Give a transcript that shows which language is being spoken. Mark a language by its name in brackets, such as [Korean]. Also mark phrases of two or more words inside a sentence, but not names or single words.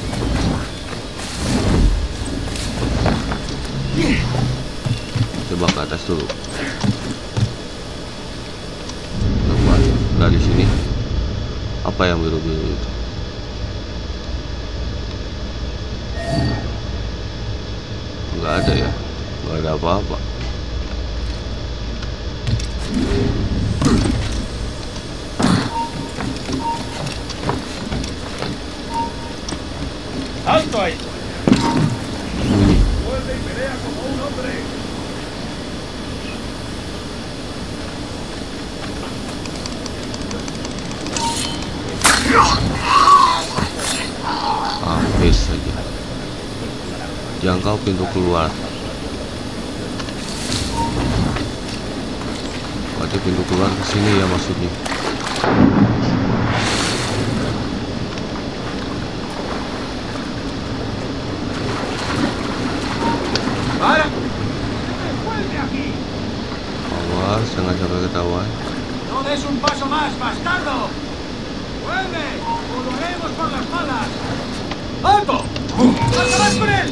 [Indonesian] Coba ke atas dulu. Coba dari sini. Apa yang biru-biru itu? Nggak ada ya? Nggak ada apa-apa. [Spanish] ¡Alto ahí! [Indonesian] Habis saja. Jangkau pintu keluar. Berarti pintu keluar ke sini ya maksudnya. Awas, jangan sampai ketahuan. [Spanish] No des un paso más, bastardo. ¡Vuelve! ¡O lo haremos por las malas! ¡Alto! ¡Acabarás con él!